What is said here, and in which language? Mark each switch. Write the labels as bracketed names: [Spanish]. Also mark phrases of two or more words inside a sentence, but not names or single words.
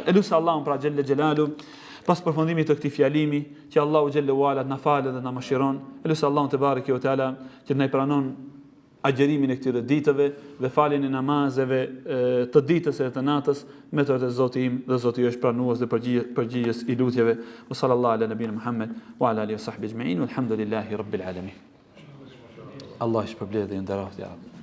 [Albanian] Elusa Allahun pra [Arabic] جل جلاله [Albanian] pas përfundimit të këtij fjalimi, që Allahu [Arabic] جل وعلا [Albanian] na falë dhe na mëshiron. Elusa Allahun [Arabic] تبارك وتعالى [Albanian] që na i pranon agjerimin e këtyre ditëve dhe faljen e namazeve të ditës e të natës, me të vërtetë Zoti im dhe Zoti ju është pranues dhe përgjigjës i lutjeve. [Arabic] وصلى الله على نبينا محمد وعلى آله وصحبه أجمعين، والحمد لله رب العالمين. [Albanian] Allah i shpërblet dhe i nderoft ja.